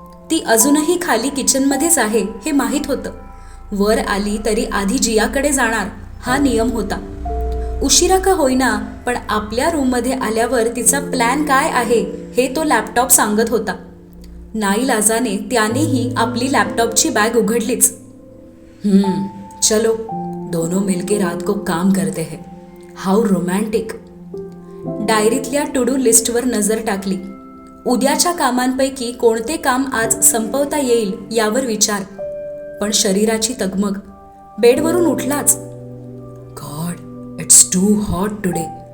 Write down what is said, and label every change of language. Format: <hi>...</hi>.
<mr>ती अजूनही खाली किचनमध्येच आहे हे माहीत होतं. वर आली तरी आधी जियाकडे जाणार हा नियम होता. उशिरा का होईना पण आपल्या रूममध्ये आल्यावर तिचा प्लॅन काय आहे हे तो लॅपटॉप सांगत होता. नाईलाजाने त्यानेही आपली लॅपटॉपची बॅग उघडलीच.</mr> <hi>चलो दोनों मिलके रात को काम करते हैं.</hi> <en>How romantic.</en> <mr>डायरीतल्या टू डू लिस्टवर नजर टाकली. उद्याच्या कामांपैकी कोणते काम आज संपवता येईल यावर विचार. पण शरीराची तगमग. बेडवरून उठलाच.</mr> <en>God it's too hot today.</en>